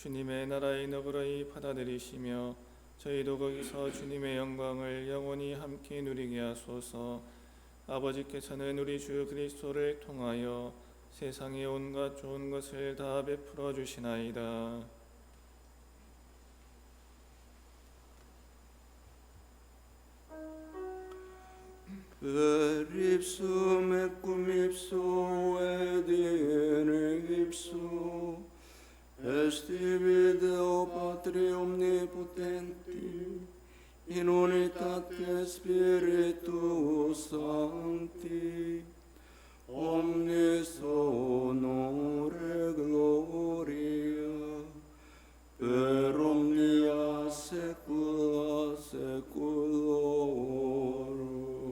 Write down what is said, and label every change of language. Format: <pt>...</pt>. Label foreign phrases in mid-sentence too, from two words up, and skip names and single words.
<ko>주님의 나라의 너그러이 받아들이시며 저희도 거기서 주님의 영광을 영원히 함께 누리게 하소서. 아버지께서는 우리 주 그리스도를 통하여 세상의 온갖 좋은 것을 다 베풀어 주시나이다.</ko> <la>Per ipsum et cum ipso et in ipso est tibi Deo Patri omnipotenti in unitate Spiritus Sancti omnis honore gloria per omnia saecula saeculorum.</la>